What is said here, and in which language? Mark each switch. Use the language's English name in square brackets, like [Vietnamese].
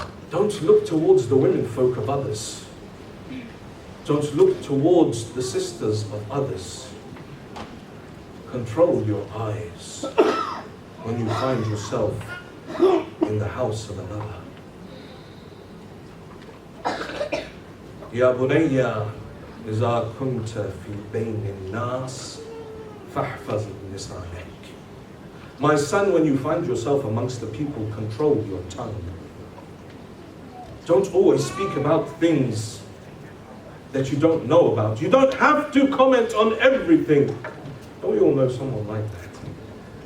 [English] Don't look towards the women folk of others. Don't look towards the sisters of others. Control your eyes when you find yourself in the house of another. [Arabic] Ya bunayya إذا كنت في بين الناس فاحفظ لسانك. [English] My son, when you find yourself amongst the people, control your tongue. Don't always speak about things that you don't know about. You don't have to comment on everything. Don't we all know someone like that?